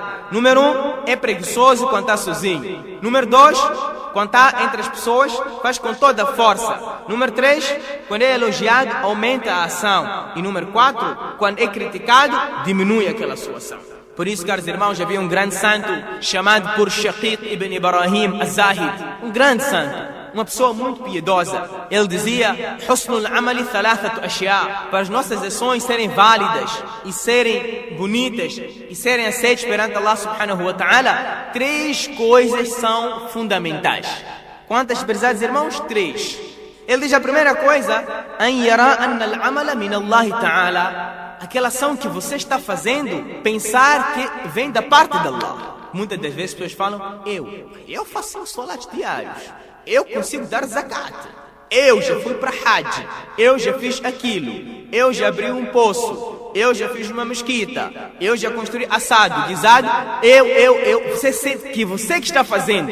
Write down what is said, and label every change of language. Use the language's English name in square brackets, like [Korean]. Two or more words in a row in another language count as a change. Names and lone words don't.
[Portuguese] Número 1, é preguiçoso quando está sozinho. Número 2, quando está entre as pessoas, faz com toda a força. Número 3, quando é elogiado, aumenta a ação. E número 4, quando é criticado, diminui aquela sua ação. Por isso, caros irmãos, havia um grande santo chamado por Shaqiq ibn Ibrahim az-Zahid. Um grande santo. Uma pessoa muito piedosa. Ele dizia: [Arabic] حسن العمل ثلاثة أشياء. [Portuguese] Para as nossas ações serem válidas e serem bonitas e serem aceitas perante [Arabic] الله سبحانه وتعالى, [Portuguese] 3 coisas são fundamentais. Quantas, prezados irmãos? 3. Ele diz a primeira coisa: [Arabic] أن يرى أن العمل من الله تعالى. [Portuguese] Aquela ação que você está fazendo, pensar que vem da parte de Allah. Muitas das vezes as pessoas falam: eu faço salats diários, eu consigo dar zakat, eu já fui para Hajj, eu já fiz aquilo, eu já abri um poço, eu já fiz uma mesquita, eu já construí assado, guisado, você sente que você que está fazendo.